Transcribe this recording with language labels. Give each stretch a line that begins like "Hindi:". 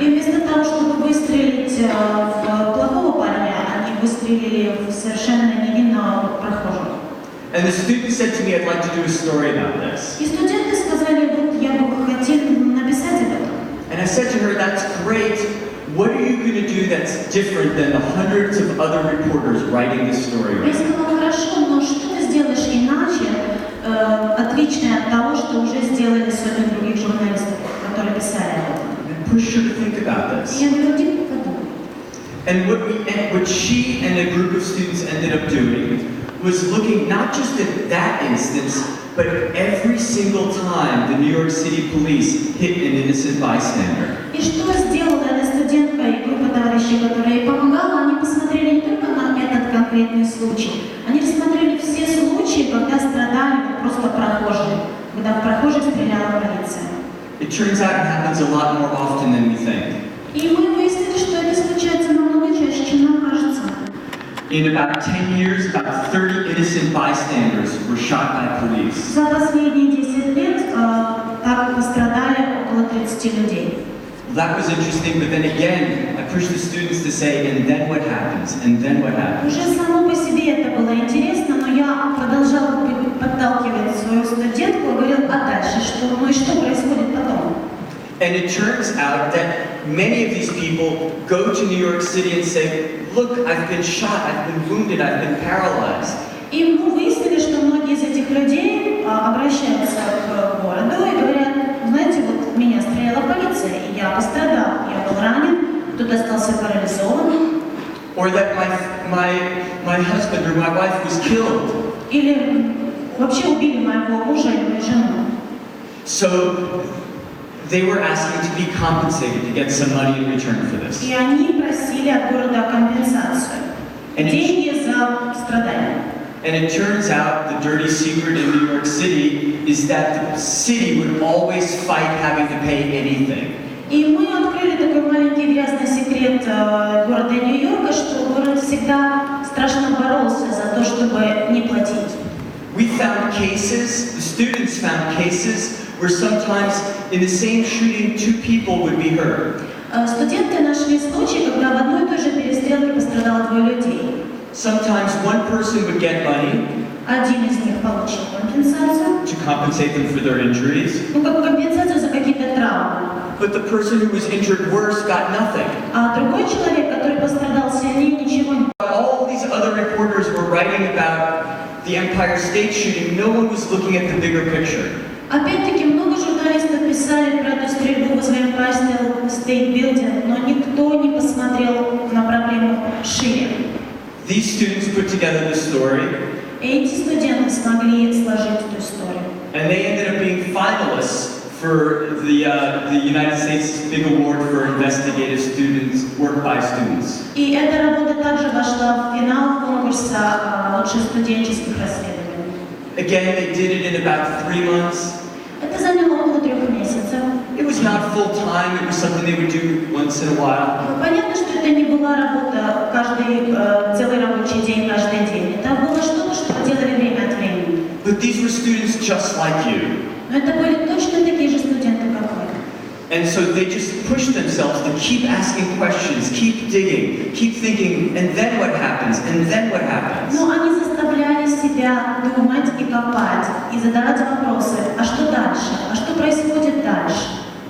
Russian: И вместо того, чтобы выстрелить в плохого парня, они выстрелили в совершенно невинного прохожего.
English: And the student said to me, I'd like to do a story about this.
Russian: И студенты сказали, вот я бы хотел написать об этом.
English: And I said to her, that's great. What are you going to do that's different than the hundreds of other reporters writing this story?
Russian: Я сказала, хорошо, но что ты сделаешь иначе, отличное от того, что уже сделали сотни других журналистов, которые писали об этом?
English: And push her to think about this.
Russian: Я говорю, иди подумай.
English: And what she and a group of students ended up doing was looking not just at that instance, but every single time the New York City police hit an innocent bystander.
Russian: И что сделала эта студентка и группа товарищей, которая ей помогала, они посмотрели не только на этот конкретный случай, они рассмотрели все случаи, когда страдали просто прохожие, когда в прохожих стреляла полиция.
English: It turns out it happens a lot more often than we think.
Russian: И мы выяснили, что это случается намного чаще, чем нам кажется.
English: In about 10 years, about 30 innocent bystanders were shot by police.
Russian: За последние 10 лет так пострадали около 30 людей.
English: That was interesting, but then again, I pushed the students to say, and then what happens? And then what happens?
Russian: Уже само по себе это было интересно, но я продолжала подталкивать свою студентку и говорила, а дальше что? Ну и что происходит потом?
English: And it turns out that many of these people go to New York City and say, look, I've been shot, I've been wounded, I've been paralyzed.
Russian: И мы выяснили, что многие из этих людей обращаются к городу и говорят, знаете, вот меня стреляла полиция, и я пострадал, я был ранен, кто-то остался парализован.
English: Or that my husband or my wife was killed.
Russian: Или вообще убили моего мужа или мою жену.
English: So they were asking to be compensated to get some money in return for this.
Russian: И они просили от города компенсацию. Деньги за страдания.
English: And it turns out the dirty secret in New York City is that the city would always fight having to pay anything.
Russian: И мы открыли такой маленький грязный секрет города Нью-Йорка, что город всегда страшно боролся за то, чтобы не платить.
English: We found cases, the students found cases, where sometimes in the same shooting 2 people would be hurt.
Russian: Студенты нашли случаи, когда в одной и той же перестрелке пострадало 2 людей.
English: Sometimes one person would get money
Russian: Один из них получил компенсацию,
English: to compensate them for their injuries,
Russian: ну как компенсацию за какие-то травмы.
English: but the person who was injured worse got nothing.
Russian: А другой человек, который пострадал сильнее, ничего не.
English: All these other reporters were writing about the Empire State shooting. No one was looking at the bigger picture.
Russian: Опять-таки много журналистов писали про эту стрельбу возле Empire State Building, но никто не посмотрел на проблему шире.
English: These students put together the story,
Russian: Эти студенты смогли сложить эту историю.
English: and they ended up being finalists for the United States big award for investigative students, work by students.
Russian: И эта работа также вошла в финал конкурса лучших студенческих расследований.
English: Again, they did it in about 3 months.
Russian: Это заняло около 3 месяцев.
English: It was not full time, it was something they would do once in a while.
Russian: Понятно, что это не была работа каждый целый рабочий день, каждый день. Это было что-то, что делали время от времени.
English: But these were students just like you.
Russian: Но это были точно такие же студенты, как вы.
English: And so they just pushed themselves to keep asking questions, keep digging, keep thinking, and then what happens, and then what happens.
Russian: Но они заставляли себя думать и копать, и задавать вопросы. А что дальше? А что происходит дальше?